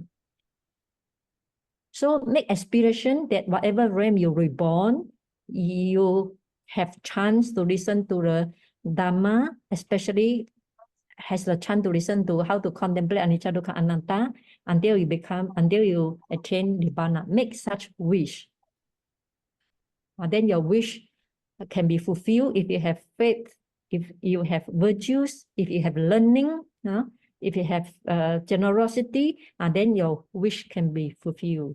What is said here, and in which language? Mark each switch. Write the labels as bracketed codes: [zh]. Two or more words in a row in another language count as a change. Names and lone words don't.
[en] So make aspiration that whatever realm you reborn, you have chance to listen to the Dhamma, especially has the chance to listen to how to contemplate [pi] anicca, dukkha, anatta [en] until you attain nibbana. Make such wish. Then your wish can be fulfilled if you have faith, if you have virtues, if you have learning, if you have generosity, and then your wish can be fulfilled.